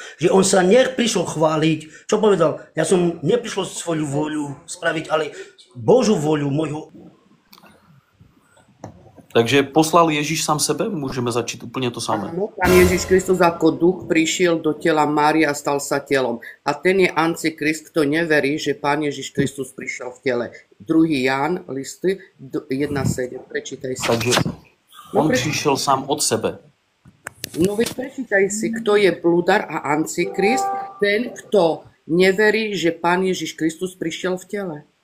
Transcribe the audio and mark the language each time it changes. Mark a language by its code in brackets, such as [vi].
[sk] Že on sa prišiel chváliť. Čo povedal? Ja som neprišiel svoju voľu spraviť, ale Božú voľu môjho. [cs] Takže poslal Ježíš sám sebe? Můžeme začít úplně to samé. [sk] Áno, Pán Ježiš Kristus ako duch prišiel do tela Márie a stal sa telom. A ten je antikrist, kto neverí, že Pán Ježiš Kristus prišiel v tele. 2. Ján, listy 1.7. Prečítaj si. [cs] Takže on přišel sám od sebe. [sk] No veď prečítaj si, kto je bludar a antikrist, ten, kto neverí, že Pán Ježiš Kristus prišiel v tele.